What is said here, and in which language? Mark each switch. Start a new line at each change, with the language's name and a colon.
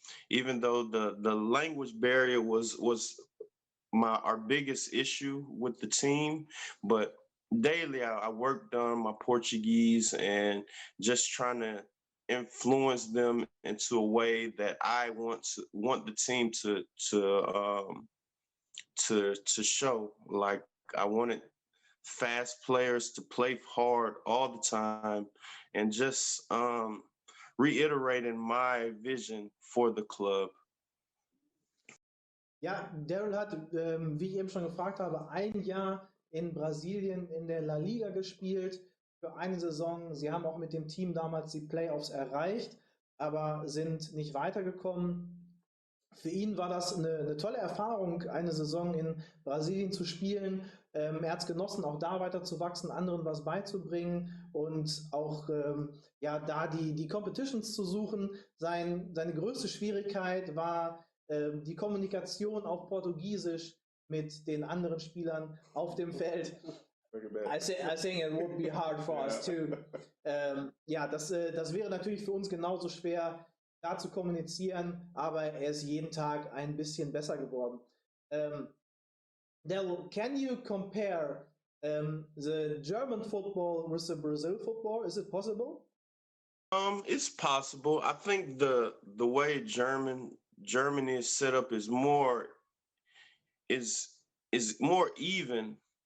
English: Even though the language barrier was our biggest issue with the team, but daily I worked on my Portuguese and just trying to influence them into a way that I want the team to show. Like I wanted fast players to play hard all the time and just reiterating my vision for the club.
German: Ja, Darryl hat, wie ich eben schon gefragt habe, ein Jahr in Brasilien in der La Liga gespielt für eine Saison. Sie haben auch mit dem Team damals die Playoffs erreicht, aber sind nicht weitergekommen. Für ihn war das eine tolle Erfahrung, eine Saison in Brasilien zu spielen. Er hat es genossen, auch da weiter zu wachsen, anderen was beizubringen und auch da die Competitions zu suchen. Seine größte Schwierigkeit war die Kommunikation auf Portugiesisch mit den anderen Spielern auf dem Feld.
English: I think it would be hard for us too.
German: Das wäre natürlich für uns genauso schwer, da zu kommunizieren, aber er ist jeden Tag ein bisschen besser geworden.
English: Darryl, can you compare the German football with the Brazil football? Is it possible? It's possible. I think the way Germany is set up is more even